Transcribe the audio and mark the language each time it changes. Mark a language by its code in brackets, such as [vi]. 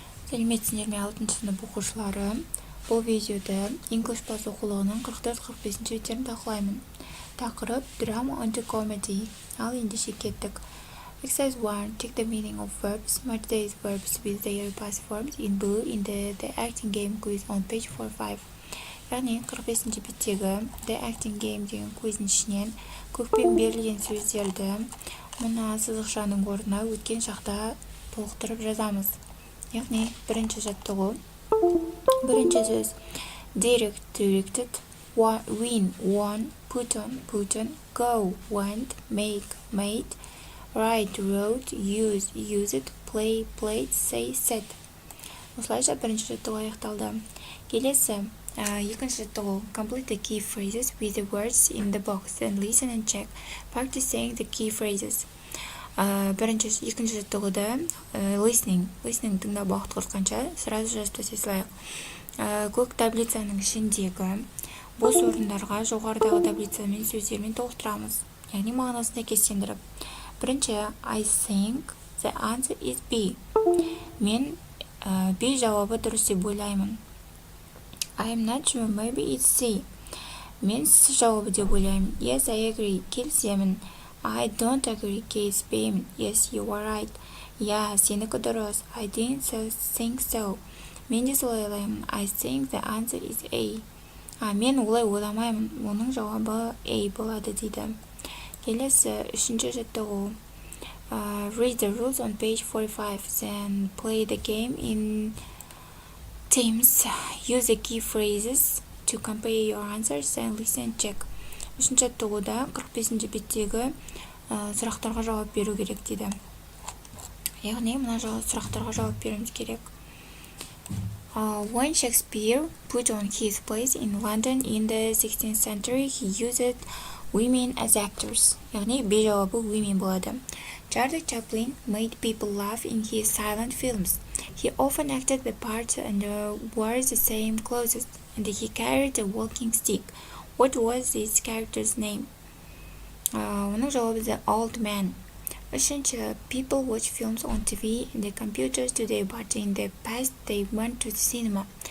[kk] Сәлеметсіздер ме 6 сынып оқушылары. Бұл видеода English Plus оқулығының 44-45 беттерін талқылаймын. Тақырып Drama and Comedy. Ал ендеше кеттік. Exercise 1. [en] Check the meaning of verbs. Match these verbs with their past forms in blue in the acting game quiz on page 45. [kk] Яғни 45 беттегі The acting game деген квиздің ішінен көкпен берілген сөздерді мына сызықшаның орнына өткен шақта толықтырып жазамыз. Яғни бірінші жаттығу. Бірінші сөз [en] direct, directed, win, won, put on, go, went, make, made, write, wrote, use, used, play, played, say, said. [kk] Осылайша бірінші жаттығу аяқталды. Келесі екінші жаттығу [en] complete the key phrases with the words in the box and listen and check. Practice saying the key phrases. [kk] Екінші жаттығуды listening тыңдап уақыт құртқанша сразу жазып тастай салайық. Көк таблицаның ішіндегі бос орындарға жоғарыдағы таблицамен сөздермен толықтырамыз. Яғни мағынасын сәйкестендіріп. [en] Бірінші I think the answer is B. [kk] Мен B жауабы дұрыс деп ойлаймын. [en] I am not sure, maybe it's C. [kk] Мен C жауабы деп ойлаймын. [en] Yes, I agree. [kk] Келісемін. [en] I don't agree, [kk] келіспеймін. [en] Yes, you are right. [kk] Yeah, сенікі дұрыс. [en] I didn't think so. [kk] Мен де солай ойлаймын. [en] I think the answer is A. [kk] Мен олай ойламаймын. Оның жауабы A болады дейді. Келесі үшінші жаттығу. [en] Read the rules on page 45 then play the game in teams. Use the key phrases to compare your answers and listen and check. [kk] Үшінші жаттығуда 45 беттегі сұрақтарға жауап беру керек дейді. Яғни мына сұрақтарға жауап беруіміз керек. [en] When Shakespeare put on his plays in London in the 16th century, he used women as actors. [kk] Яғни B жауабы women болады. [en] Charlie Chaplin made people laugh in his silent films. He often acted the part and wore the same clothes, and he carried a walking stick. What was this character's name? [kk] Оның жауабы [en] the old man. Үшінші, people watch films on TV and the computers today, but in the past they went to the cinema.